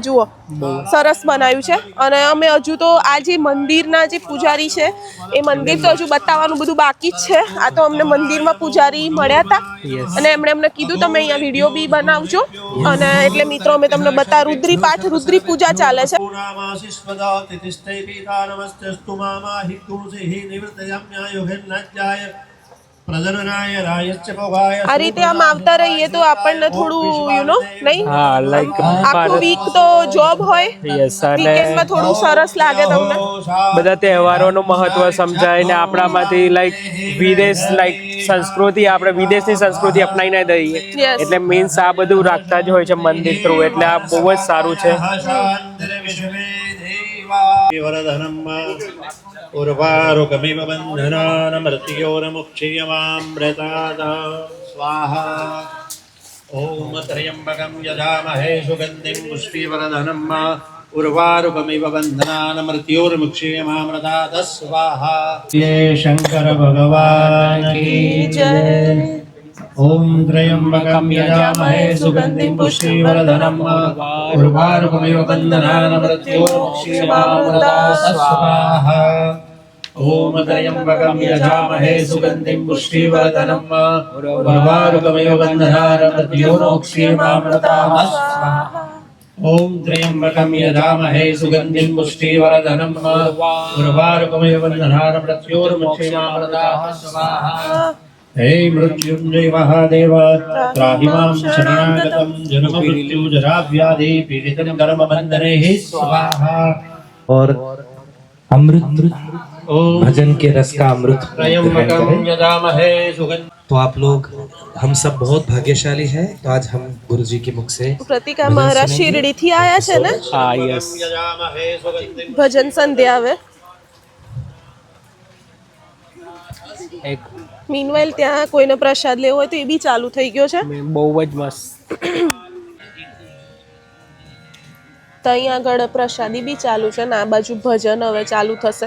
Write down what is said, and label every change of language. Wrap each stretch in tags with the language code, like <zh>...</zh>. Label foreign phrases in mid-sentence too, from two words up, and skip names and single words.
<gu>જુઓ સરસ બનાવ્યું છે. અને અમે હજુ તો આ જે મંદિરના જે પૂજારી છે એ મંદિર તો હજુ બતાવવાનું બધું બાકી જ છે. આ તો અમને મંદિરમાં પૂજારી મળ્યા હતા</gu> <en>Yes.</en> <gu>અને એમણે અમને કીધું તમે અહીંયા વિડીયો બી બનાવજો. અને એટલે મિત્રો અમે તમને બતા રુદ્રી પાઠ, રુદ્રી પૂજા ચાલે છે.</gu> <sa>पूर्णामाशिष्पदा तिथिष्ठै पीता नमस्तेस्तु मामा हि तुलसीः निवृत्तयाम्यायुभिर्नज्जाय प्रजननाय रायश्च भोगाय.</sa> <gu>આ રીતે આમ આવતા રહીએ તો આપણને થોડું</gu> <en>you know</en> <gu>નહીં હા, લાઈક આખું વીક તો જોબ હોય, યસ. અને વીકેન્ડમાં થોડું સરસ લાગે તમને. બધા તહેવારોનું મહત્વ સમજાય ને આપણામાંથી લાઈક વિદેશ લાઈક સંસ્કૃતિ, આપણે વિદેશની સંસ્કૃતિ અપનાવીને દઈએ.</gu> <en>Yes.</en> <gu>એટલે મીન્સ આ બધું રાખતા જ હોય છે મંદિર થ્રુ. એટલે આ બહુ જ સારું છે.</gu> <sa>उर्वारुकमिव बन्धनानमृत्योर्मुक्षीयमामृतात् स्वाहा. ॐ त्र्यम्बकं यजामहे सुगन्धिं पुष्टिवर्धनं उर्वारुकमिव बन्धनानमृत्योर्मुक्षीयमामृतात् स्वाहा.</sa> <hi>ये शंकर भगवान की जय.</hi> <sa>ॐ त्र्यम्बकं यजामहे सुगन्धिं पुष्टिवर्धनम् उर्वारुकमिव बन्धनानमृत्योर्मुक्षीयमामृतात् स्वाहा. ॐ त्र्यम्बकं यजामहे सुगन्धिं पुष्टिवर्धनम् उर्वारुकमिव बन्धनानमृत्योर्मुक्षीयमामृतात् स्वाहा. ॐ त्र्यम्बकं यजामहे सुगन्धिं पुष्टिवर्धनम् उर्वारुकमिव बन्धनानमृत्योर्मुक्षीयमामृतात् स्वाहा. हे मृत्युंजय महादेव त्राहि मां शरणागतं जन्ममृत्युजराव्याधि पीडितं कर्मबन्धने स्वाहा.</sa> <hi>और अमृत भजन के रस का अमृत</hi> <sa>त्र्यम्बकं यजामहे सुगन्धिं.</sa> <hi>तो आप लोग हम सब बहुत भाग्यशाली हैं. तो आज हम गुरु जी के मुख से</hi> <gu>પ્રતિક આ મહારાજ શિરડીથી આયા છે ને, હા, યસ.</gu> <sa>यजामहे सुगन्धिं.</sa> <gu>ભજન સંધ્યા આવે. એક મીનવાઇલ ત્યાં કોઈને પ્રસાદ લેવો હોય તો એ બી ચાલુ થઈ ગયો છે. બહુ જ મસ્ત. તો અહીંયા આગળ પ્રસાદી બી ચાલુ છે ને આ બાજુ ભજન હવે ચાલુ થશે.</gu>